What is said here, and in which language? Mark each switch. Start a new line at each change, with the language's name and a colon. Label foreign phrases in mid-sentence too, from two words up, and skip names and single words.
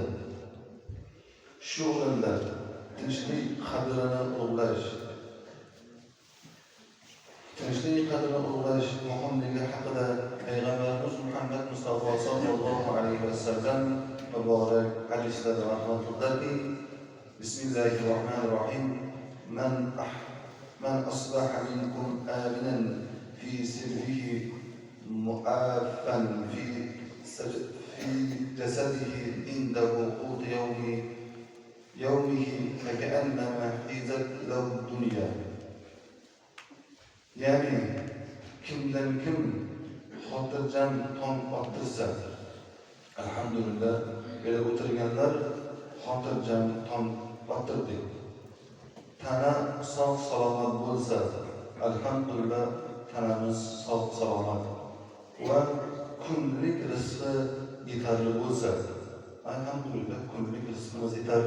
Uzbek: Shu o'rinda tinchlik qadrini ulug'lash muhimligi haqida Payg'ambarimiz Muhammad Mustafa
Arabic: صلى الله عليه وسلم
Uzbek: muborak hadislarda rahmatullohki, Bismillahirrahmanirrahim.
Arabic: من أصبح منكم آمنا في سربه معافى في جسده عنده قوت يومه فكأنما حيزت له الدنيا.
Uzbek: Yani kimdan kim xotirjam tong ottirsa, alhamdulillah, böyle o'tirganlar xotirjam tong ottirdik. Tana sog' salomat bo'lsa, alhamdulillah, tanamiz sog' salomat va kunlik rizqi yetarli bo'lsa, alhamdulillah, kunlik rizqimiz yetarli.